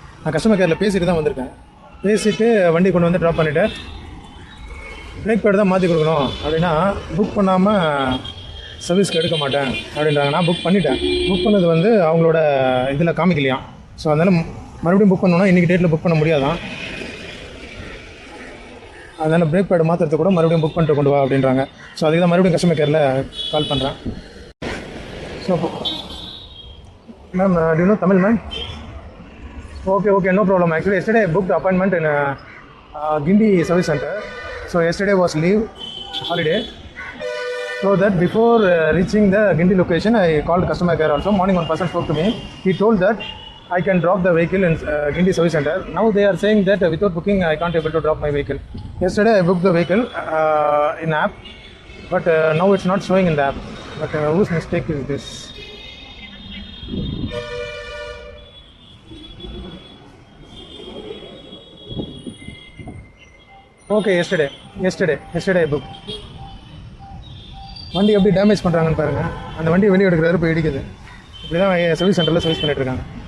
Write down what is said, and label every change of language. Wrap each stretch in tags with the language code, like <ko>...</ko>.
<ta>நான் கஸ்டமர் கேரில் பேசிட்டு தான் வந்திருக்கேன். பேசிவிட்டு வண்டி கொண்டு வந்து ட்ராப் பண்ணிவிட்டு பிரேக் பேட் தான் மாற்றி கொடுக்கணும் அப்படின்னா புக் பண்ணாமல் சர்வீஸ்க்கு எடுக்க மாட்டேன் அப்படின்றாங்க. நான் புக் பண்ணிட்டேன். புக் பண்ணது வந்து அவங்களோட இதில் காமிக்கலையாம். ஸோ அதனால் மறுபடியும் புக் பண்ணணுன்னா இன்றைக்கி டேட்டில் புக் பண்ண முடியாதான். அதனால் பிரேக் பேட் மாற்றுறது கூட மறுபடியும் புக் பண்ணிட்டு கொண்டு வா அப்படின்றாங்க. ஸோ அதுக்கு தான் மறுபடியும் கஸ்டமர் கேரில் கால் பண்ணுறேன்.</ta> <en>So ma'am, do you know Tamil, ma'am? Okay, no problem. Actually, yesterday I booked appointment in Gindi Service Center. So yesterday was leave, holiday. So that before reaching the Gindi location, I called customer care also. Morning one person spoke to me. He told that I can drop the vehicle in Gindi Service Center. Now they are saying that without booking, I can't able to drop my vehicle. Yesterday I booked the vehicle in app, but now it's not showing in the app. But whose mistake is this? Okay, yesterday I booked.</en> <ta>வண்டி எப்படி damage பண்ணுறாங்கன்னு பாருங்கள். அந்த வண்டி வெளியே எடுக்கிறாரு, போய் இடிக்குது. இப்படி தான் சர்வீஸ் சென்டரில் சர்வீஸ் பண்ணிகிட்ருக்காங்க.</ta>